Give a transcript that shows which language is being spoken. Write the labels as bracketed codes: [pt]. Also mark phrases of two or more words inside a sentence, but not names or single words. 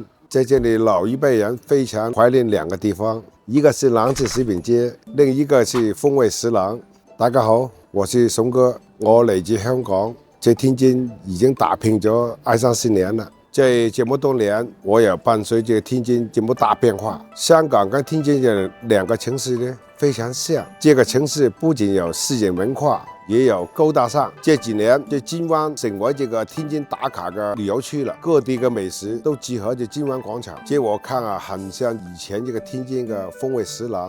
[zh] 在这里，老一辈人非常怀念两个地方，一个是南子食品街，另一个是风味食廊。大家好，我是松哥，我嚟自香港，在天津已經打拼咗20-30年了。在這麼多年，我也伴隨着天津這麼大變化。香港跟天津這兩個城市呢非常像，這個城市不僅有市井文化，也有高大上。這幾年，這金灣成為這個天津打卡的旅遊區了，各地的美食都集合在金灣廣場。這我看啊，很像以前這個天津的風味食廊。